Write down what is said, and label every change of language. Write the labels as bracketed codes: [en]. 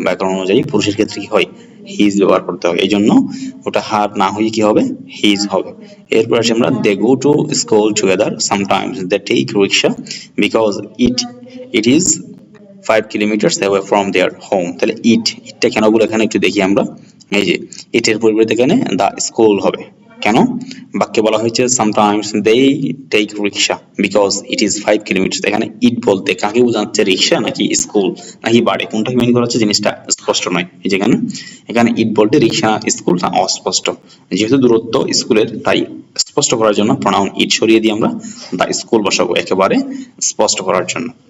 [bn] ব্যাকরণ অনুযায়ী পুরুষের ক্ষেত্রে কি হয়? হিজ ব্যবহার করতে হয়। এই জন্য ওটা হার না হয়ে কি হবে? হিজ হবে। এরপর আসি আমরা [en] They go to school together. Sometimes they take rickshaw because it is 5 kilometers away from their home. [bn] তাহলে ইটটা কেন বলে এখানে একটু দেখি আমরা। এই যে ইটের পরিবর্তে এখানে দা স্কুল হবে। কেন? বাক্যে বলা হয়েছে [en] sometimes they take rickshaw because it is 5 kilometers. [bn] এখানে ইট বলতে কাকে বোঝাচ্ছে? রিক্সা নাকি স্কুল নাকি বাড়ি, কোনটা মিন করা হচ্ছে জিনিসটা স্পষ্ট নয়। এই যে এখানে ইট বলতে রিক্সা স্কুল না অস্পষ্ট। যেহেতু দূরত্ব স্কুলের, তাই স্পষ্ট করার জন্য প্রনাউন ইট সরিয়ে দিয়ে আমরা দা স্কুল বসাবো একেবারে স্পষ্ট করার জন্য।